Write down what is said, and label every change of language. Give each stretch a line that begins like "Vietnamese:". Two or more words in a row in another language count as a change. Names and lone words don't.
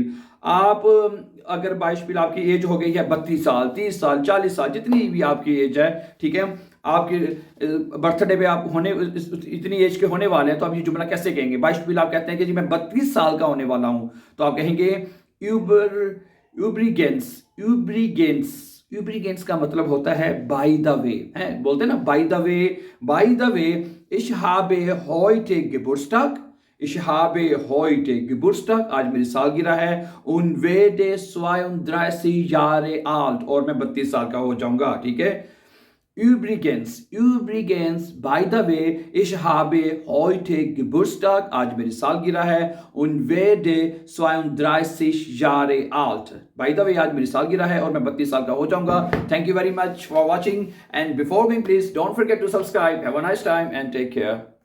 Hindi: आप अगर बाइशपील, आपकी एज हो गई है 32 साल, 30 साल, 40 साल, जितनी भी आपकी एज है, ठीक है, आपके बर्थडे पे आप होने इतनी एज के होने वाले हैं, तो आप ये जुमला कैसे कहेंगे? बाइशपील आप कहते हैं कि जी मैं 32 साल का होने वाला हूं, तो आप कहेंगे
German: übrigens, übrigens, übrigens
Hindi: का मतलब होता है
English: by the way,
Hindi: है, बोलते हैं ना
English: by the way, by the way.
German: Ich habe heute Geburtstag, ich habe heute Geburtstag,
Hindi: आज मेरी सालगिरह है,
German: und werde 32 Jahre alt,
Hindi: और मैं 32 साल का हो जाऊंगा। ठीक है,
German: Übrigens, übrigens,
English: by the way,
German: ich habe heute Geburtstag,
Hindi: आज मेरी सालगिरह है,
German: und werde 32 Jahre alt।
English: By the way,
Hindi: आज मेरी सालगिरह है और मैं 32 साल का हो जाऊंगा।
English: Thank you very much for watching, and before going, please don't forget to subscribe. Have a nice time and take care.